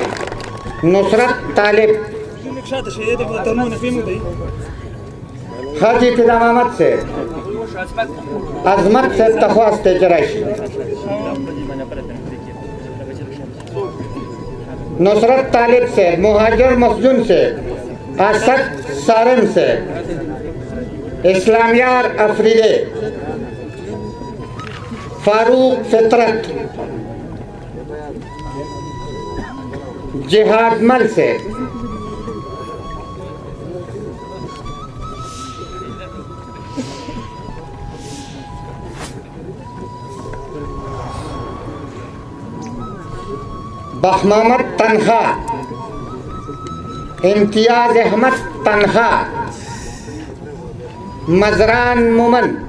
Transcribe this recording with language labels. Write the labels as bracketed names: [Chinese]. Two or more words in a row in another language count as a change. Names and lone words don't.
[Pashto] نصرت طالب حاجی فدا محمد صاحب عظمت صاحب ته خواستی چې راشي. نصرت طالب صاحب مهاجر مسجون صاحب اسد سارن صاحب اسلامیار افریدی فاروق فطرت جہاد مل صاحب بخمامت تنہا امتیاز احمد تنہا مزران مومن